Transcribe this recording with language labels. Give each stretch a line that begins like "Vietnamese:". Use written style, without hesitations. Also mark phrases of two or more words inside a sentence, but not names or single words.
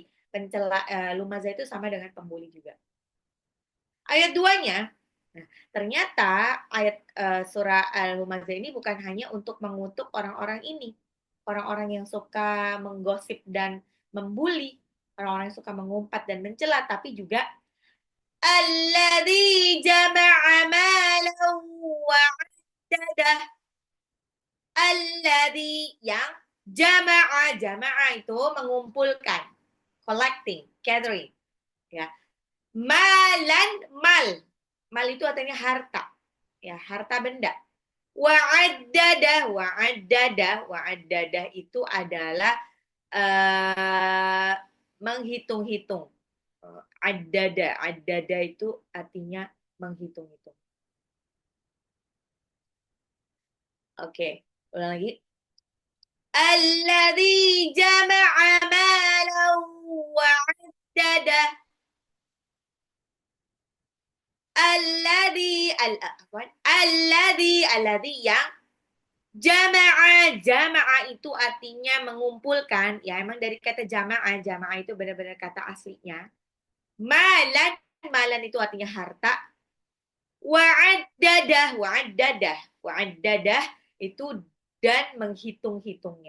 Indonesian: Pencela, lumazah itu sama dengan pembuli juga. Ayat 2-nya, nah, ternyata ayat surah Al-Humazah ini bukan hanya untuk mengutuk orang-orang ini. Orang-orang yang suka menggosip dan membuli. Orang-orang yang suka mengumpat dan mencela. Tapi juga
Arabic: الذي جمع مالا وعدده.
Indonesian: Alladzi yang jama'a itu mengumpulkan,
English: collecting, gathering,
Indonesian: ya. Malan, mal itu artinya harta, ya, harta benda. Wa'addadah itu adalah menghitung-hitung. Addada itu artinya menghitung-hitung. Oke, ulang lagi.
Arabic: الذي جمع مالا وعدده.
Indonesian: Alladzi yang jama'a itu artinya mengumpulkan, ya emang dari kata jama'a itu benar-benar kata aslinya. Malan itu artinya harta. Wa'addadah itu dan menghitung-hitungnya.